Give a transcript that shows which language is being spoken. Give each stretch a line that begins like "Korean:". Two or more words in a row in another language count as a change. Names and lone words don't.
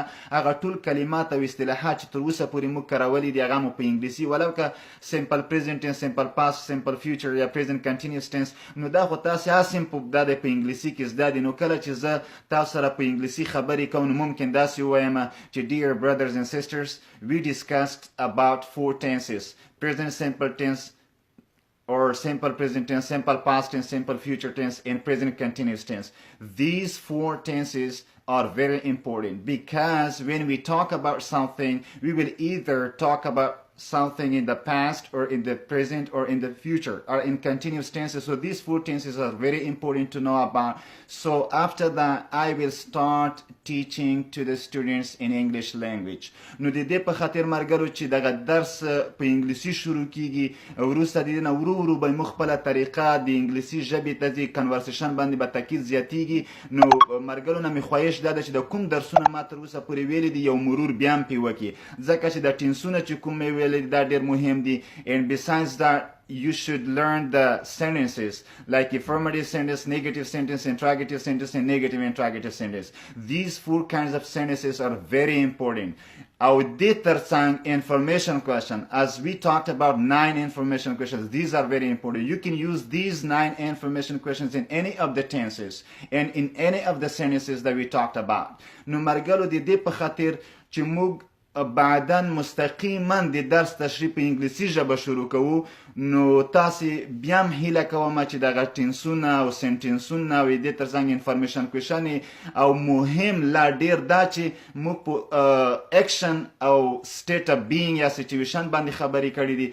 Pashto: هغه ټول کلمات او اصطلاحات چې تر اوسه پورې موږ کارولي دي هغه مو په انګلیسي، ولو که
English: simple present tense, simple past, simple future
Pashto: یا
English: present continuous tense,
Pashto: نو دا خو تاسې هسې دا دی په انګلیسي کې زده دي. نو کله چې زه تاسو سره په انګلیسي خبرې کوم نو ممکن داسې ووایم چې
English: dear brothers and sisters, we discussed about 4 tenses: present simple tense or simple present tense, simple past tense, simple future tense, and present continuous tense. These 4 tenses are very important because when we talk about something, we will either talk about something in the past or in the present or in the future or in continuous tenses. So these 4 tenses are very important to know about. So after that I will start teaching to the students in English language.
Pashto: نو د دې په خاطر مرګرو چې دغه درس په انګلیسي شروع کیږي، وروسته د دې نه ورو ورو به موږ خپله طریقه د انګلیسي ژبې ته ځي، کنورسیشن باندې به تاکید زیاتیږي. نو مرګرو نه مې خواهش دا ده چې د کوم درسونه ما تر اوسه پورې ویلي دي یو مرور بیا هم پرې وکړي، ځکه چې د ټنسونه چې کوم مې دا ډېر مهم دي.
English: And besides that you should learn the sentences like affirmative sentence, negative sentence, interrogative sentence, and negative interrogative sentence. These 4 kinds of sentences are very important. Our third information question, as we talked about 9 information questions, these are very important. You can use these 9 information questions in any of the tenses and in any of the sentences that we talked about.
Pashto: نو مرګلو د دې په خاطر چې موږ بعدا مستقیما د درس تشریح په انګلیسي ژبه شروع کوو، نو تاسې بیا هم هیله کوم چې دغه ټنسونه او سنټنسونه او دې ترڅنګ انفارمیشن کوېشنې او مهم لا ډېر دا چې موږ په اکشن او
English: state of being
Pashto: یا سچویشن باندې خبرې کړي دي.